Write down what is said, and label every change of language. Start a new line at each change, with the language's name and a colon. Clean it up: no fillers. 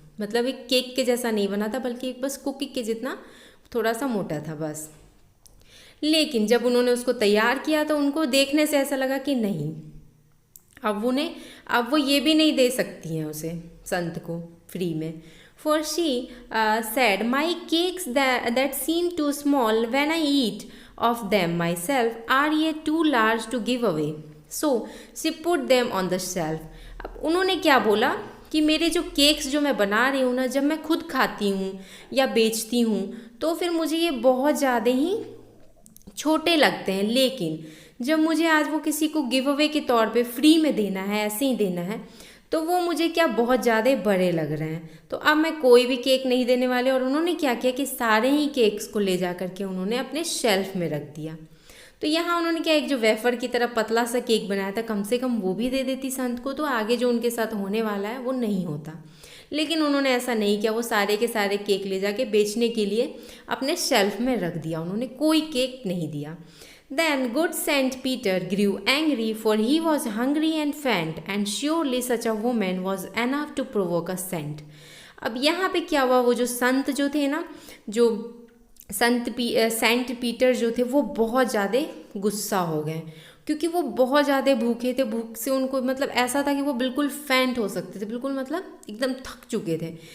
Hindi: मतलब एक केक के जैसा नहीं बना था बल्कि एक बस कुकी के जितना थोड़ा सा मोटा था बस। लेकिन जब उन्होंने उसको तैयार किया तो उनको देखने से ऐसा लगा कि नहीं, अब वो ये भी नहीं दे सकती हैं उसे, संत को, फ्री में।
English: For she said, "My cakes that seem too small when I eat of them myself are yet too large to give away. So she put them on the shelf."
Hindi: अब उन्होंने क्या बोला कि मेरे जो केक्स जो मैं बना रही हूँ ना, जब मैं खुद खाती हूँ या बेचती हूँ तो फिर मुझे ये बहुत ज़्यादा ही छोटे लगते हैं, लेकिन जब मुझे आज वो किसी को गिव अवे के तौर पे फ्री में देना है, ऐसे ही देना है, तो वो मुझे क्या बहुत ज़्यादा बड़े लग रहे हैं, तो अब मैं कोई भी केक नहीं देने वाले। और उन्होंने क्या किया कि सारे ही केक्स को ले जा करके उन्होंने अपने शेल्फ में रख दिया। तो यहाँ उन्होंने क्या, एक जो वेफर की तरह पतला सा केक बनाया था, कम से कम वो भी दे देती संत को, तो आगे जो उनके साथ होने वाला है वो नहीं होता। लेकिन उन्होंने ऐसा नहीं किया, वो सारे के सारे केक ले जाके बेचने के लिए अपने शेल्फ में रख दिया, उन्होंने कोई केक नहीं दिया।
English: Then good Saint Peter grew angry, for he was hungry and faint, and surely such a woman was enough to provoke a saint.
Hindi: अब यहाँ पे क्या हुआ, वो जो संत जो थे ना, जो सेंट पीटर जो थे, वो बहुत ज़्यादा गुस्सा हो गए क्योंकि वो बहुत ज़्यादा भूखे थे। भूख से उनको मतलब ऐसा था कि वो बिल्कुल फेंट हो सकते थे, बिल्कुल मतलब एकदम थक चुके थे।